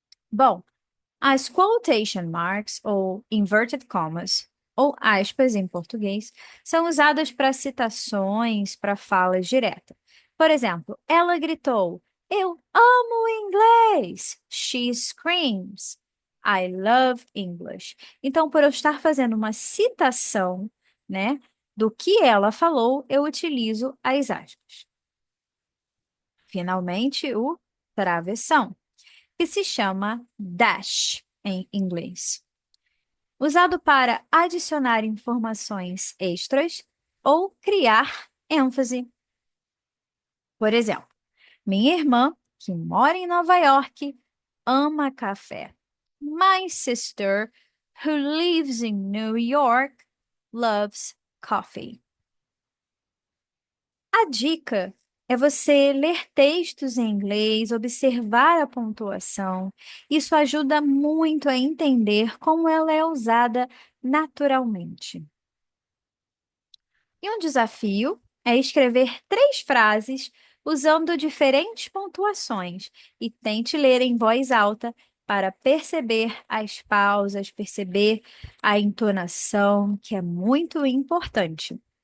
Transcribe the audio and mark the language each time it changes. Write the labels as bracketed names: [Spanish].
[Portuguese] Bom, as quotation marks, ou inverted commas, ou aspas em português, são usadas para citações, para falas diretas. Por exemplo, ela gritou: Eu amo inglês! [English] She screams: I love English. [Portuguese] Então, por eu estar fazendo uma citação, né, do que ela falou, eu utilizo as aspas. Finalmente, o travessão, que se chama dash em inglês, usado para adicionar informações extras ou criar ênfase. Por exemplo, minha irmã, que mora em Nova York, ama café. [English] My sister, who lives in New York, loves coffee. [Portuguese] A dica é você ler textos em inglês, observar a pontuação. Isso ajuda muito a entender como ela é usada naturalmente. E um desafio é escrever 3 frases usando diferentes pontuações e tente ler em voz alta para perceber as pausas, perceber a entonação, que é muito importante.